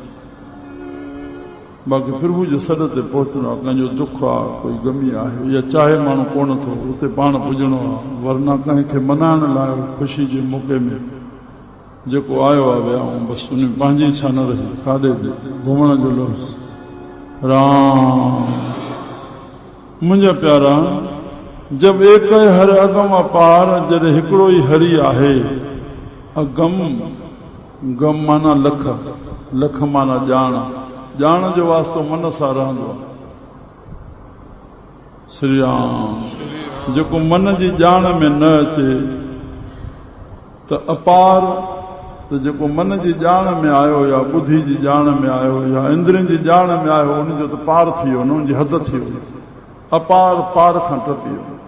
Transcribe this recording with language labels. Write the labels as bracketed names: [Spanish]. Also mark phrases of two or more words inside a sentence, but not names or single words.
[Sindhi] बाक़ी प्रभु जे सॾ ते पहुचणो आहे। कंहिंजो दुख आहे, कोई गमी आहे, या चाहे माण्हू कोन थो, उते पाण पुॼणो आहे। वरना कंहिंखे मनाइण लाइ ख़ुशी जे मौक़े में जेको आयो आहे वियाऊं, बसि उन पंहिंजी इच्छा न रही, काॾे बि घुमण जो लफ़्ज़। राम मुंहिंजा प्यारा, [Hindi] जब एक हर अगम अपार, [Sindhi] जॾहिं हिकिड़ो ई हरि आहे। अगम, गम माना लख, लख माना ॼाण। ॼाण जो वास्तो मन सां रहंदो आहे। श्री राम जेको मन जी ॼाण में न अचे त अपार, त तो जेको मन जी ॼाण में आयो या ॿुधी जी ॼाण में आयो या इंद्रियनि जी ॼाण में आयो उनजो त पार थी वियो, उन जी हद थी वई, अपार पार खां टपी वियो।